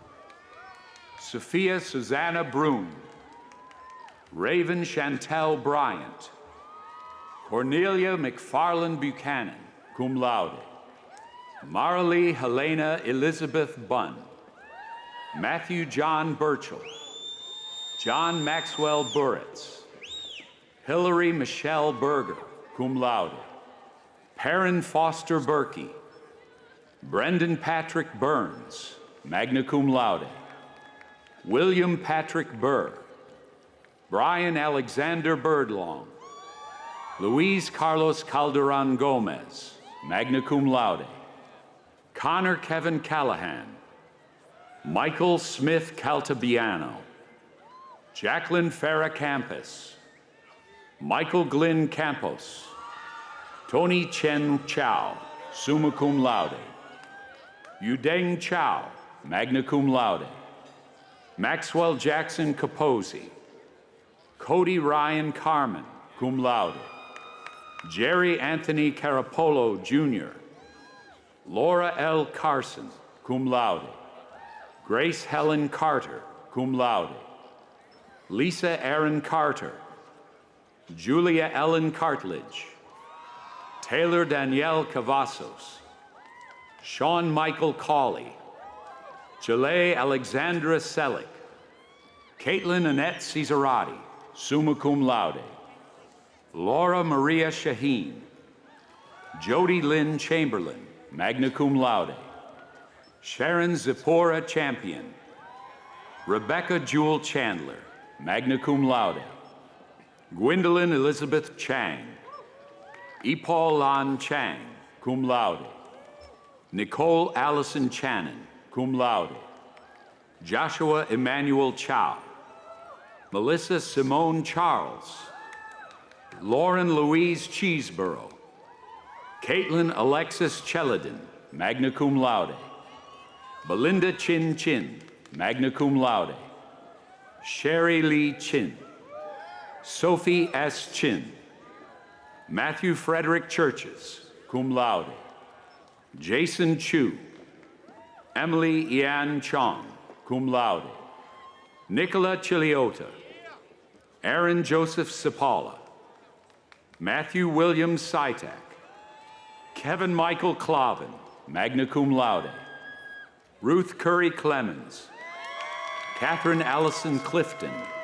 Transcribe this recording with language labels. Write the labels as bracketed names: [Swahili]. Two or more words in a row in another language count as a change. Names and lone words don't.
[English] Sophia Susanna Broom, Raven Chantel Bryant, Cornelia McFarland Buchanan, [Latin] cum laude, [English] Marilee Helena Elizabeth Bunn, Matthew John Burchell, John Maxwell Buritz, Hillary Michelle Berger, [Latin] cum laude, [English] Perrin Foster Berkey, Brendan Patrick Burns, [Latin] magna cum laude, [English] William Patrick Burr, Brian Alexander Birdlong, Luis Carlos Calderon Gomez, [Latin] magna cum laude, [English] Connor Kevin Callahan, Michael Smith Caltabiano, Jacqueline Farah Campos, Michael Glenn Campos, Tony Chen Chow, [Latin] summa cum laude, Yudeng Chow, magna cum laude, [English] Maxwell Jackson Capozzi, Cody Ryan Carmen, [Latin] cum laude, [English] Jerry Anthony Carapolo, Jr., Laura L. [Latin] Carson, cum laude, [English] Grace Helen Carter, [Latin] cum laude, [English] Lisa Aaron Carter, Julia Ellen Cartledge, Taylor Danielle Cavazos, Sean Michael Cawley, Jalea Alexandra Selick, Caitlin Annette Cesarati, [Latin] summa cum laude, [English] Laura Maria Shaheen, Jody Lynn Chamberlain, [Latin] magna cum laude, [English] Sharon Zipporah Champion, Rebecca Jewel Chandler, [Latin] magna cum laude, [English] Gwendolyn Elizabeth Chang, Epal Lan Chang, [Latin] cum laude, [English] Nicole Allison Channon, [Latin] cum laude, [English] Joshua Emmanuel Chow, Melissa Simone Charles, Lauren Louise Cheeseborough, Caitlin Alexis Cheladin, [Latin] magna cum laude, [English] Belinda Chin Chin, [Latin] magna cum laude, [English] Sherry Lee Chin, Sophie S. Chin, Matthew Frederick Churches, [Latin] cum laude, [English] Jason Chu, Emily Ian Chong, [Latin] cum laude, [English] Nicola Chiliota, Aaron Joseph Sapala, Matthew William Sitak, Kevin Michael Clavin, [Latin] magna cum laude, [English] Ruth Curry Clemens, Catherine Allison Clifton,